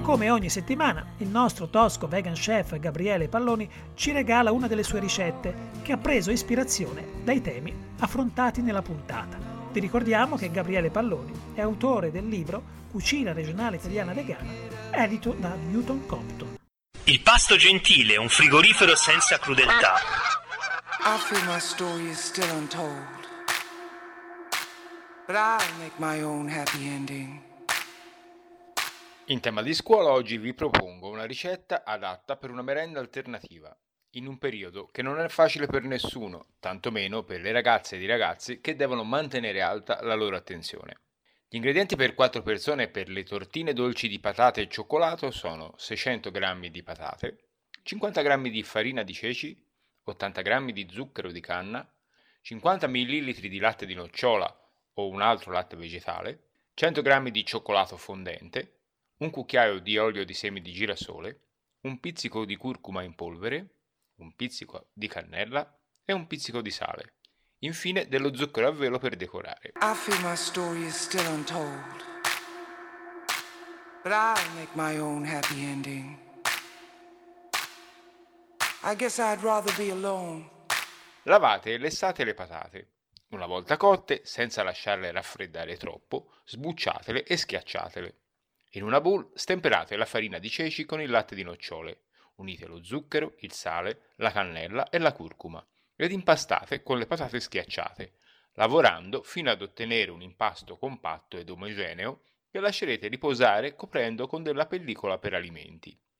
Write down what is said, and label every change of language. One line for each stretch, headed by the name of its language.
Italian: Ogni settimana il nostro tosco vegan chef Gabriele Palloni ci regala una delle sue ricette che ha preso ispirazione dai temi affrontati nella puntata. Vi ricordiamo che Gabriele Palloni è autore del libro Cucina regionale italiana vegana, edito da Newton Compton. Il pasto gentile è un frigorifero senza crudeltà.
English: After my story is still untold, but I'll make my own happy ending.
Italian: In tema di scuola oggi vi propongo una ricetta adatta per una merenda alternativa, in un periodo che non è facile per nessuno, tantomeno per le ragazze e i ragazzi che devono mantenere alta la loro attenzione. Gli ingredienti per 4 persone per le tortine dolci di patate e cioccolato sono 600 g di patate, 50 g di farina di ceci, 80 g di zucchero di canna, 50 ml di latte di nocciola o un altro latte vegetale, 100 g di cioccolato fondente, un cucchiaio di olio di semi di girasole, un pizzico di curcuma in polvere, un pizzico di cannella e un pizzico di sale. Infine dello zucchero a velo per decorare.
English: I feel my story is still untold, but I'll make my own happy ending. I guess I'd rather be alone.
Italian: Lavate e lessate le patate. Una volta cotte, senza lasciarle raffreddare troppo, sbucciatele e schiacciatele. In una bowl stemperate la farina di ceci con il latte di nocciole, unite lo zucchero, il sale, la cannella e la curcuma ed impastate con le patate schiacciate, lavorando fino ad ottenere un impasto compatto ed omogeneo che lascerete riposare coprendo con della pellicola per alimenti.